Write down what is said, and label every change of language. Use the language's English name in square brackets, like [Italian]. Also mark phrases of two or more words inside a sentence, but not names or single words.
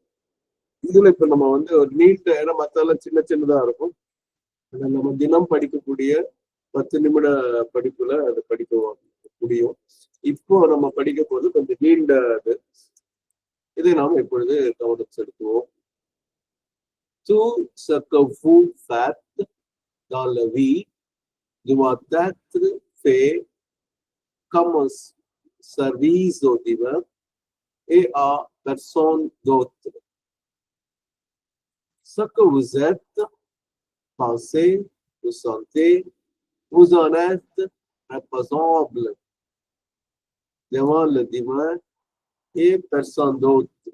[Tamil] இதுல இப்ப நம்ம வந்து ஒரு நீட், ஏன்னா மத்தெல்லாம் சின்ன சின்னதா இருக்கும். நம்ம தினம் படிக்கக்கூடிய 10 நிமிட படிப்புல அதை படிக்க முடியும். இப்போ நம்ம படிக்க போது கொஞ்சம் நீண்ட இதை நாம் இப்பொழுது கவனம் செலுத்துவோம். [French] Tout ce que vous faites dans la vie doit être fait comme service au divin et à personne d'autre. Ce que vous êtes, pensez, vous sentez, vous en êtes responsable devant le divin et personne d'autre.